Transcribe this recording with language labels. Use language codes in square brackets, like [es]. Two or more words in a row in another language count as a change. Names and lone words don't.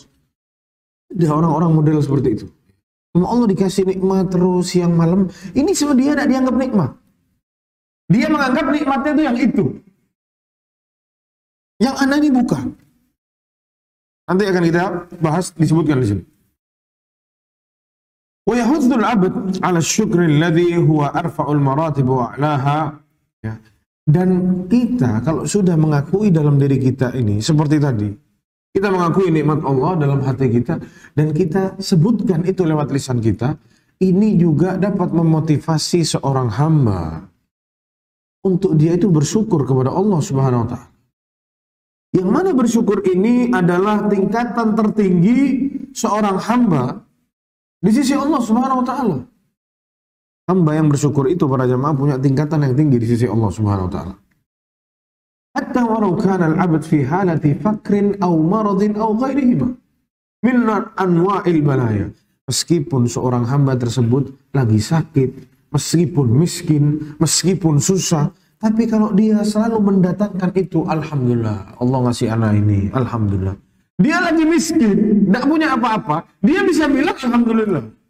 [id] Ada orang-orang model seperti itu. Sama Allah dikasih nikmat terus siang malam, ini sama dia tidak dianggap nikmat. Dia menganggap nikmatnya itu yang itu. Yang ana ini bukan. Nanti akan kita bahas, disebutkan di sini. [ar] ويحض العبد على الشكر الذي هو أرفع المراتب وأعلاها. Ya. [id] Dan kita kalau sudah mengakui dalam diri kita ini seperti tadi, kita mengakui nikmat Allah dalam hati kita dan kita sebutkan itu lewat lisan kita, ini juga dapat memotivasi seorang hamba untuk dia itu bersyukur kepada Allah [ar] سبحانه وتعالى. [id] Yang mana bersyukur ini adalah tingkatan tertinggi seorang hamba di sisi Allah [ar] سبحانه وتعالى. [id] Hamba yang bersyukur itu para jamaah punya tingkatan yang tinggi di sisi Allah [ar] سبحانه وتعالى. حتى ولو كان العبد في حالة فقر أو مرض أو غيرهما من أنواع البلايا. [id] Meskipun seorang hamba tersebut lagi sakit, meskipun miskin, meskipun susah, tapi kalau dia selalu mendatangkan itu, alhamdulillah, Allah ngasih anak ini, alhamdulillah. Dia lagi miskin, tidak punya apa-apa, dia bisa bilang alhamdulillah.